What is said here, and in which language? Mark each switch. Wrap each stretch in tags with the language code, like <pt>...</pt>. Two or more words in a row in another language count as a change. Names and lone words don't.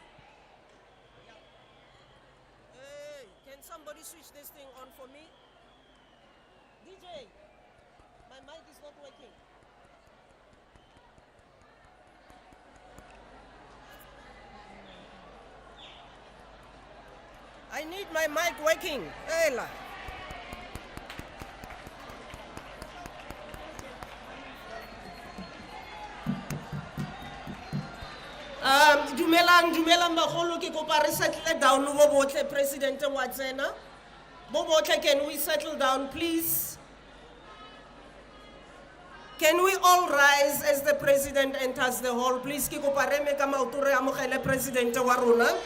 <en>Hey, can somebody switch this thing on for me? DJ, my mic is not working. I need my mic working. Hey, la.</en> <tn>Dumelang bagolo ke kopa re</tn> <en>settle down</en> <tn>bo botle President wa tsena. Bo botle,</tn> <en>can we settle down please? Can we all rise as the President enters the hall please?</en> <tn>Ke kopa re me ka maoto re amogele President wa rona.</tn>